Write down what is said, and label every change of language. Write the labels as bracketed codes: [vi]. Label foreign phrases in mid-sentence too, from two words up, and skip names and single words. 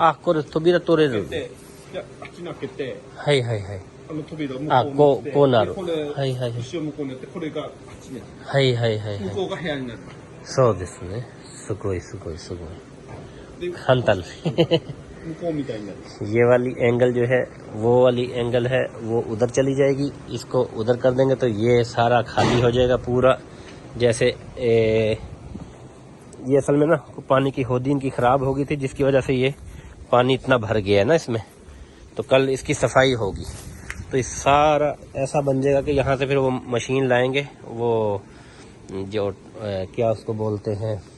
[ja] あ、これ扉取れる。で、あっちに開けて。はいはいはい。扉を向こうにこうなる。これ、はいはい。後ろ向こうにやってこれがあっちに。はいはいはい。向こうが部屋になる。そうですね。すごいすごいすごい。簡単。向こうみたいになる。 [hi] ये वाली एंगल जो है वो वाली एंगल है वो उधर चली जाएगी, इसको उधर कर देंगे तो ये सारा खाली हो जाएगा पूरा। जैसे ये असल में ना पानी की हौदी इनकी खराब हो गई थी जिसकी वजह से ये पानी इतना भर गया है ना इसमें, तो कल इसकी सफाई होगी तो ये सारा ऐसा बन जाएगा कि यहाँ से फिर वो मशीन लाएंगे, वो जो क्या उसको बोलते हैं